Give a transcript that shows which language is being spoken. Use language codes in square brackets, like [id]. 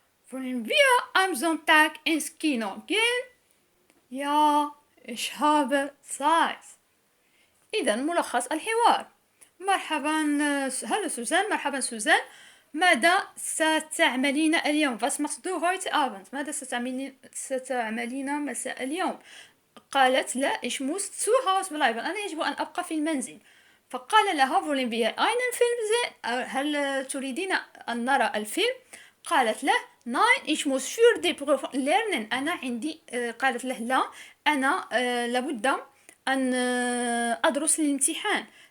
[de] Wollen wir am Sonntag ins Kino gehen? Ja, ich habe Zeit. [ar] إذا ملخص الحوار. مرحبا هلا سوزان. مرحبا سوزان. ماذا ستعملين اليوم؟ [de] Was machst du heute Abend? [ar] ماذا ستعملين مساء اليوم؟ قالت لا [de] ich muss zu Hause bleiben. [ar] أنا يجب أن أبقى في المنزل. فقال لها [de] wollen wir einen Film sehen؟ [ar] هل تريدين أن نرى الفيلم؟ قالت له [de] nein ich muss für die Prüfung lernen. [ar] أنا عندي قالت له لا أنا لابد أن أدرس الامتحان.